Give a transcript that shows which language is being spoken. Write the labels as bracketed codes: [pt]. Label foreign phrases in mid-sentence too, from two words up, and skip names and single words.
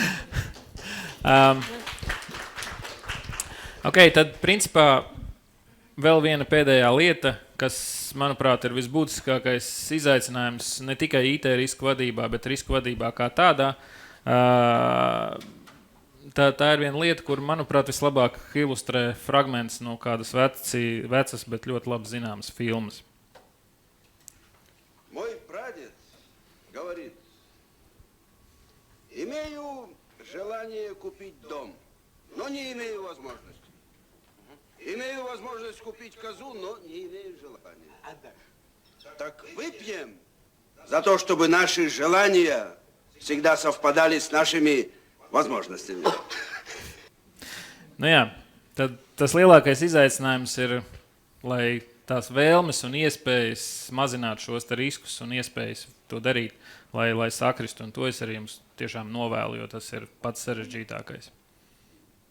[lv] Ok, tad principā vēl viena pēdējā lieta, kas, manuprāt, ir visbūtiskākais izaicinājums ne tikai IT risku vadībā, bet risku vadībā kā tādā. Tā ir viena lieta, kur, manuprāt, vislabāk ilustrē fragments no kādas vecas, bet ļoti labi zināmas filmas. [ru] Мой прадед говорит, имею желание купить дом, но не имею возможности. Имею возможность купить козу, но не имею желания. Так выпьем за то, чтобы наши желания всегда совпадали с нашими возможностями. [lv] Nu jā, tad tas lielākais izaicinājums ir, lai tās vēlmes un iespējas mazināt šos riskus un iespējas to darīt, lai sakristu. Un to es arī jums tiešām novēlu, jo tas ir pats sarežģītākais.